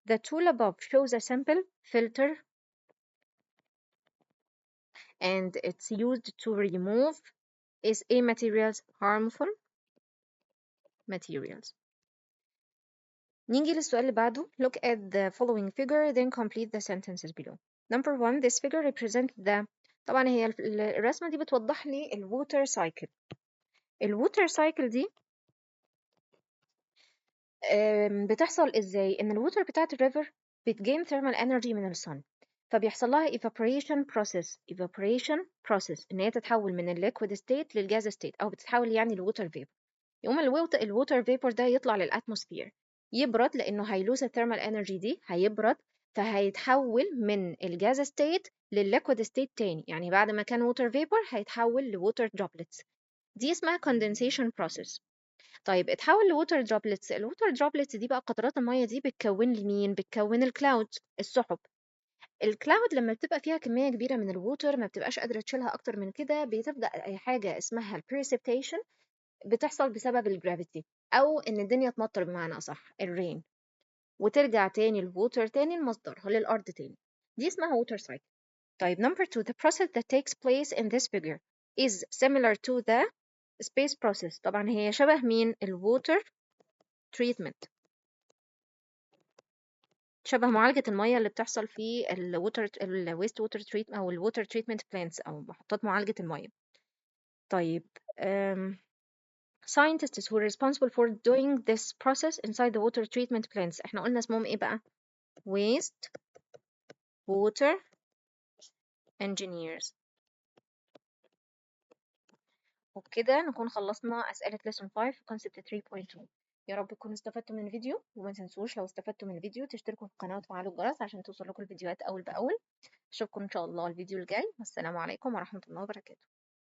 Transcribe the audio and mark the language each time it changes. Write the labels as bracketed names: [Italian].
[English] The tool above shows a simple filter and it's used to remove is a materials harmful materials. [Arabic] نيجي للسؤال اللي بعده. [English] Look at the following figure then complete the sentences below. Number 1, this figure represents the. [Arabic] طبعا هي الرسمة دي بتوضح لي الووتر سايكل. الووتر سايكل دي بتحصل ازاي؟ ان الووتر بتاعت الريفر بتجين thermal energy من الصن، فبيحصل لها evaporation process ان هي تتحول من الليكويد ستيت للجاز ستيت، او بتتحول يعني لووتر فيبر. يقوم الووتر فيبر ده يطلع للاتموسفير، يبرد لانه هيلوز الثيرمال انرجي دي، هيبرد فهيتحول من الجاز ستيت للليكويد ستيت تاني، يعني بعد ما كان ووتر فيبر هيتحول لووتر droplets. دي اسمها condensation process. طيب اتحول لووتر droplets. الووتر droplets دي بقى قطرات المية دي بتكون لي مين؟ بتكون الكلاود، السحب. الكلاود لما بتبقى فيها كمية كبيرة من الووتر ما بتبقاش قادرة تشيلها أكتر من كده، بتبدأ أي حاجة اسمها البريسبتيشن بتحصل بسبب الجرافيتي، أو إن الدنيا تمطر بمعنى أصح الرين، وترجع تاني الووتر تاني لمصدرها للأرض تاني. دي اسمها ووتر سايكل. [English] طيب number 2, the process that takes place in this figure is similar to the space process. [Arabic] طبعا هي شبه مين؟ الووتر تريتمنت، شبه معالجة المية اللي بتحصل في الويست ووتر تريتمنت أو الووتر تريتمنت بلانتس أو محطات معالجة المية. [English] طيب scientists who are responsible for doing this process inside the water treatment plants [Arabic] احنا قلنا اسمهم ايه بقى؟ [English] waste water engineers. [Arabic] وبكده نكون خلصنا أسئلة lesson 5 concept 3.2. يا رب تكونوا استفدتوا من الفيديو، وما تنسوش لو استفدتوا من الفيديو تشتركوا في القناة وتفعلوا الجرس عشان توصل لكم الفيديوهات أول بأول. أشوفكم إن شاء الله الفيديو الجاي، والسلام عليكم ورحمة الله وبركاته.